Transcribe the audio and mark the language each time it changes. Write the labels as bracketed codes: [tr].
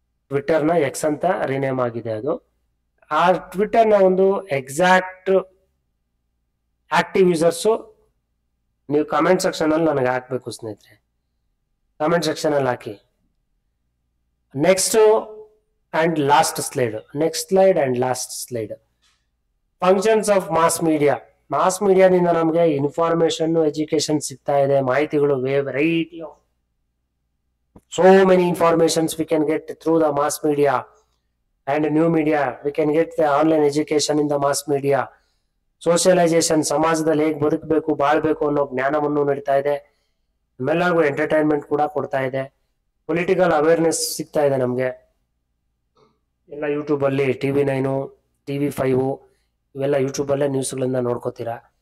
[kn] ಟ್ವಿಟರ್ನ X ಅಂತ rename ಆಗಿದೆ ಅದು. ಆ ಟ್ವಿಟರ್ನ ಒಂದು ಎಕ್ಸಾಕ್ಟ್ ಆಕ್ಟಿವ್ ಯೂಸರ್ಸು ನೀವು ಕಮೆಂಟ್ ಸೆಕ್ಷನ್ ಅಲ್ಲಿ ನನಗೆ ಹಾಕ್ಬೇಕು ಸ್ನೇಹಿತರೆ, ಕಮೆಂಟ್ ಸೆಕ್ಷನ್ ಅಲ್ಲಿ ಹಾಕಿ. [en] Next and last slide, next slide and last slide. Functions of mass media. [kn] Mass ಮೀಡಿಯಾದಿಂದ ನಮಗೆ ಇನ್ಫಾರ್ಮೇಶನ್, ಎಜುಕೇಶನ್ ಸಿಗ್ತಾ ಇದೆ, ಮಾಹಿತಿಗಳು [en] Variety of so many informations we can get through the mass media and new media. We can get the online education in the mass media. [kn] Socialisation, ಸಮಾಜದಲ್ಲಿ ಹೇಗೆ ಬದುಕಬೇಕು, ಬಾಳ್ಬೇಕು ಅನ್ನೋ ಜ್ಞಾನವನ್ನು ನೀಡ್ತಾ ಇದೆ. ನಮ್ಮೆಲ್ಲರಿಗೂ ಎಂಟರ್ಟೈನ್ಮೆಂಟ್ ಕೂಡ ಕೊಡ್ತಾ ಇದೆ. ಪೊಲಿಟಿಕಲ್ ಅವೇರ್ನೆಸ್ ಸಿಗ್ತಾ ಇದೆ ನಮಗೆ ಎಲ್ಲ ಯೂಟ್ಯೂಬ್ ಅಲ್ಲಿ. TV9, TV5 ಇವೆಲ್ಲ ಯೂಟ್ಯೂಬ್ ಅಲ್ಲೇ ನ್ಯೂಸ್ಗಳನ್ನ ನೋಡ್ಕೋತೀರಾ.